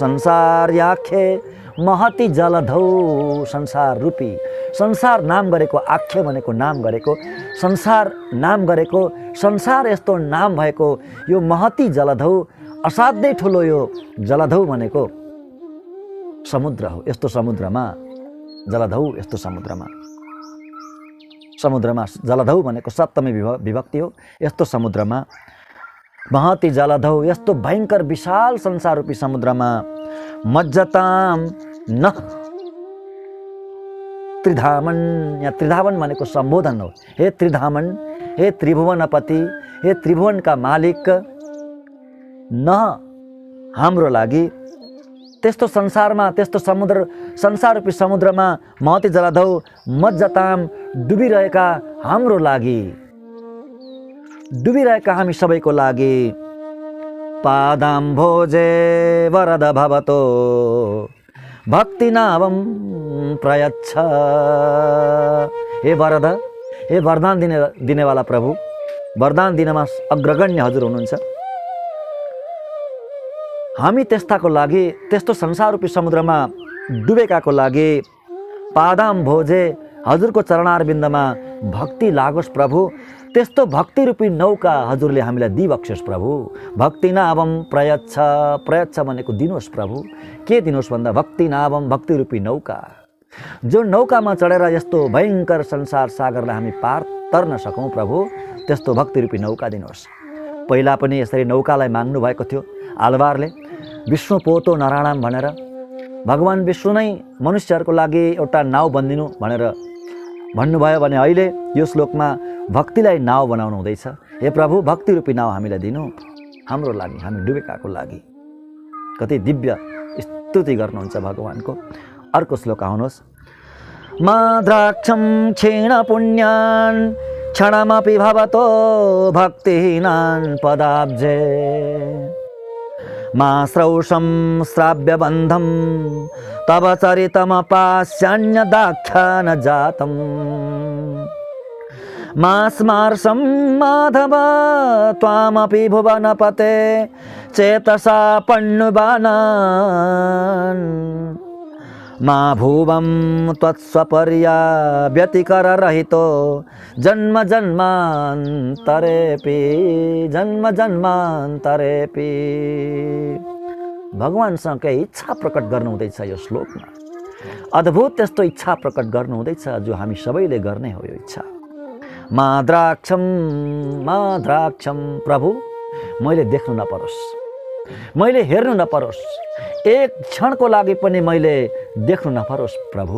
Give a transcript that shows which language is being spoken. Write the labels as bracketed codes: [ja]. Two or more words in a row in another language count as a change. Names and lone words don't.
[sa] संसार याखे महती जलधौ, [ne] संसार रूपी, संसार नाम गरेको, आख्य भनेको नाम गरेको, संसार नाम गरेको, संसार यस्तो नाम भएको यो महती जलधौ, असाध्यै ठुलो यो जलधौ भनेको समुद्र हो। यस्तो समुद्रमा, जलधौ यस्तो समुद्रमा, समुद्रमा जलधौ भनेको सप्तमी विभक्ति हो। यस्तो समुद्रमा, [sa] महती जलधौ, [ne] यस्तो भयङ्कर विशाल संसार रूपी समुद्रमा [sa] मज्जताम न त्रिधामन, [ne] या त्रिधामन भनेको सम्बोधन हो। हे त्रिधामन, हे त्रिभुवनपति, हे त्रिभुवनका मालिक, न हाम्रो लागि त्यस्तो संसारमा, त्यस्तो समुद्र, संसार रूपी समुद्रमा [sa] महती जलधौ मज्जताम, [ne] डुबिरहेका हाम्रो लागि, डुबिरहेका हामी सबैको लागि [sa] पादाम्भोजे वरद भवतो भक्ति नावम प्रयच्छ। [ne] हे वरद, हे वरदान दिनेवाला प्रभु, वरदान दिनमा अग्रगण्य हजुर हुनुहुन्छ। हामी त्यस्ताको लागि, त्यस्तो संसार रूपी समुद्रमा डुबेकाको लागि पादाम भोजे, हजुरको चरणारविन्दमा भक्ति लागोस् प्रभु। त्यस्तो भक्ति रूपी नौका हजुरले हामीलाई दिबक्सोस् प्रभु। [sa] भक्ति नावम प्रयच्छ, [ne] प्रयच्छ भनेको दिनुहोस् प्रभु। के दिनुहोस् भन्दा [sa] भक्ति नावम, [ne] भक्ति रूपी नौका, जो नौकामा चढेर यस्तो भयङ्कर संसार सागरलाई हामी पार तर्न सकौँ प्रभु। त्यस्तो भक्ति रूपी नौका दिनुहोस्। पहिला पनि यसरी नौकालाई माग्नु भएको थियो आलवारले, [sa] विष्णु पोतो [ne] नारायण भनेर। भगवान विष्णु नै मनुष्यहरूको लागि एउटा नाउँ बनिदिनु भनेर भन्नुभयो भने अहिले यो श्लोकमा भक्तिलाई नाउँ बनाउनु हुँदैछ। हे प्रभु, भक्ति रूपी नाउँ हामीलाई दिनु, हाम्रो लागि, हामी डुबेकाको लागि। कति दिव्य स्तुति गर्नुहुन्छ भगवानको। अर्को श्लोक आउनुहोस्। [sa] मा द्राक्षं क्षीण पुण्यान् क्षणमपि भवतो भक्तिहीनान् पदाब्जे, मा श्रौषं श्राव्यबन्धं तव चरितमपास्यान्यदाख्यान जातं, मा स्मार्षं माधव त्वामपि भुवनपते चेतसा पण्युबानान्, मा भुवं त्वत्स्वपर्या व्यतिकररहितो जन्म जन्मान्तरेपि, जन्म जन्मान्तरेपि। [ne] भगवानसँग केही इच्छा प्रकट गर्नु हुँदैछ यो श्लोकमा। अद्भुत त्यस्तो इच्छा प्रकट गर्नु हुँदैछ जो हामी सबैले गर्ने हो यो इच्छा। [sa] मा द्राक्षम [ne] प्रभु, मैले देख्नु नपरोस्, मैले हेर्नु नपरोस्, एक क्षणको लागि पनि मैले देख्नु नपरोस् प्रभु।